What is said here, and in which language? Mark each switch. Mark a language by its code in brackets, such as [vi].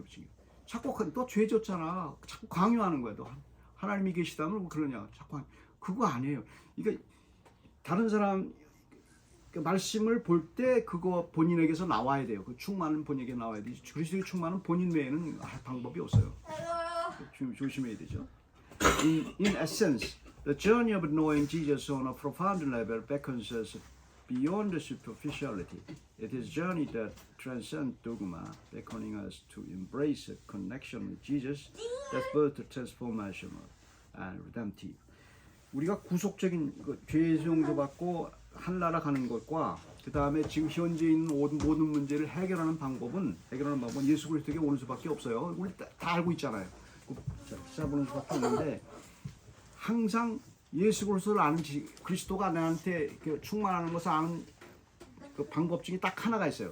[ko] 욥 친구 자꾸 너 죄 졌잖아, 자꾸 강요하는 거야. 너 하나님이 계시다면 그러냐, 자꾸. 그거 아니에요. 그러니까 다른 사람 말씀을 볼 때 그거 본인에게서 나와야 돼요. 그 충만은 본인에게 나와야 되지. 그리스도의 충만은 본인 외에는 방법이 없어요. 조심해야 되죠. [en] In essence, the journey of knowing Jesus on a profound level beckons us beyond the superficiality. It is a journey that transcends dogma, beckoning us to embrace a connection with Jesus that both transformational and redemptive. [ko] 우리가 구속적인 죄의 용서 받고 하늘나라 가는 것과 그 다음에 지금 현재 있는 모든 문제를 해결하는 방법은 예수 그리스도에게 오는 수밖에 없어요. 우리 다 알고 있잖아요. 찾아보는 수밖에 없는데, 항상 예수 그리스도를 아는 그리스도가 나한테 충만하는 것을 아는 그 방법 중에 딱 하나가 있어요.